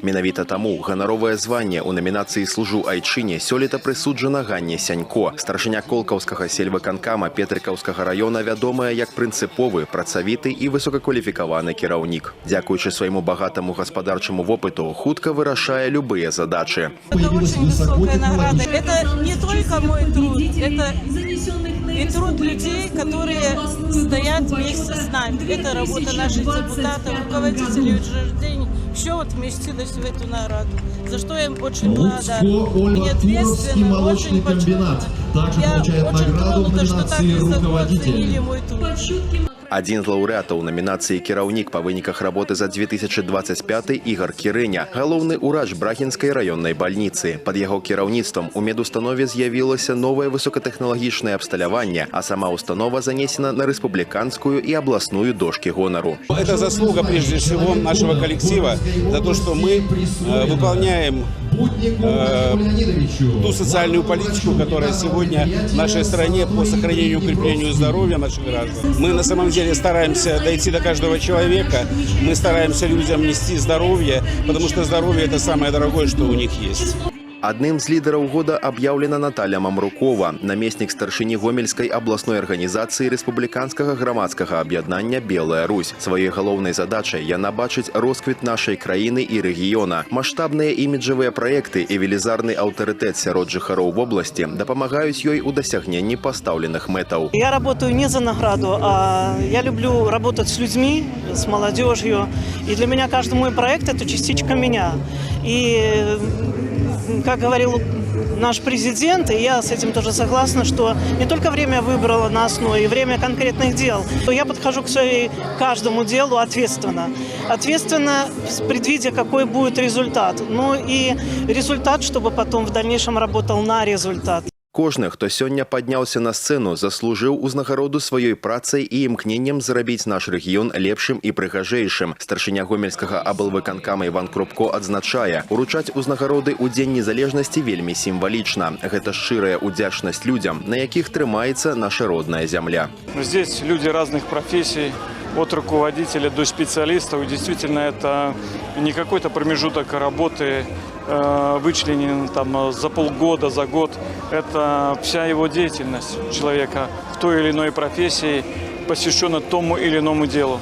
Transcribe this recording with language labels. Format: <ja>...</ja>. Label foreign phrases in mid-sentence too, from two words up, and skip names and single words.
<be>Менавіта таму ганаровае званне ў намінацыі «Служу айчыне» сёлета прысуджана Ганне Сянько. Старшыня Колкаўскага сельвыканкама Петрыкаўскага района вядомая як прынцыповы, працавіты і высокакваліфікаваны кіраўнік. Дзякуючы свайму багатаму гаспадарчаму вопыту, хутка вырашае любыя задачы.</be> <ru>Это очень высокая награда. Это не только мой труд, это и труд людей, которые стоят вместе с нами. Это работа наших депутатов, руководителей учреждений. Все вот вместилось в эту награду, за что я им очень благодарна. И ответственно, очень почетно. Я очень тронута, что так высоко оценили мой труд.</ru> <be>Адзін з лаўрэатаў намінацыі кіраўнік па выніках работы за 2025 Ігор Кірыня, галоўны ўрач Брахінскай раённай бальніцы. Пад яго кіраўніцтвам у медустанове з'явілася новае высокатэхналагічнае абсталяванне, а сама установа занесена на</be> <ru>республиканскую и областную</ru> <be>дошки гонору.</be> <ru>Это заслуга прежде всего нашего коллектива за то, что мы выполняем ту социальную политику, которая сегодня в нашей стране по сохранению и укреплению здоровья наших граждан. Мы на самом деле стараемся дойти до каждого человека, мы стараемся людям нести здоровье, потому что здоровье – это самое дорогое, что у них есть.</ru> <be>Адным з лідараў года аб'яўлена Наталья Мамрукова, намеснік старшыні Гомельскай абласной арганізацыі рэспубліканскага грамадскага аб'яднання «Белая Русь». Сваёй галоўнай задачай яна бачыць росквіт нашай краіны і рэгіёна. Маштабныя іміджавыя праекты і велізарны аўтарытэт сярод жыхароў вобласці дапамагаюць ёй у дасягненні пастаўленых мэтаў.</be> <ru>Я работаю не за награду, а я люблю работать с людьми, с молодежью. И для меня каждый мой проект – это частичка меня. И как говорил наш президент, и я с этим тоже согласна, что не только время выбрала нас, но и время конкретных дел. Я подхожу к каждому делу ответственно. Ответственно, предвидя, какой будет результат. Ну и результат, чтобы потом в дальнейшем работал на результат.</ru> <be>Кожны, хто сёння падняўся на сцэну, заслужыў узнагароду сваёй працай і імкненнем зрабіць наш рэгіён лепшым і прыгажэйшым. Старшыня Гомельскага аблвыканкама Іван Крупко адзначае, уручаць узнагароды ў Дзень незалежнасці вельмі сімвалічна. Гэта шчырая удзячнасць людзям, на якіх трымаецца наша родная зямля.</be> <ru>Здесь люди разных профессий, от руководителя до специалистов. И действительно, это не какой-то промежуток работы, вычленен там за полгода, за год. Это вся его деятельность человека в той или иной профессии, посвящена тому или иному делу.</ru>